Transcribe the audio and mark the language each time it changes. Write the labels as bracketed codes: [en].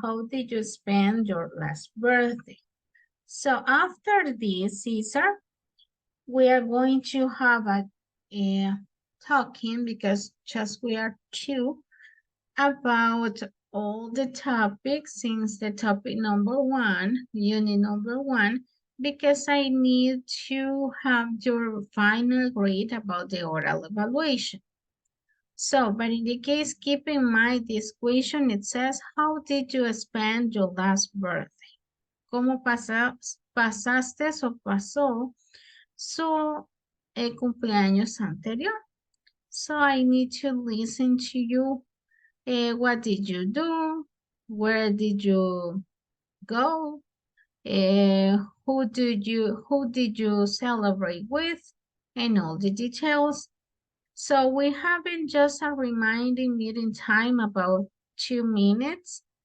[en] How did you spend your last birthday? So after this, Caesar, we are going to have a talking, because just we are two, about all the topics, since the topic number one, unit number one, because I need to have your final grade about the oral evaluation. So, but in the case, keep in mind this question, it says, how did you spend your last birthday? [es] ¿Cómo pasaste o pasó su cumpleaños anterior? [en] So I need to listen to you. What did you do? Where did you go? Who did you celebrate with? And all the details. So we having just a reminding meeting time about 2 minutes.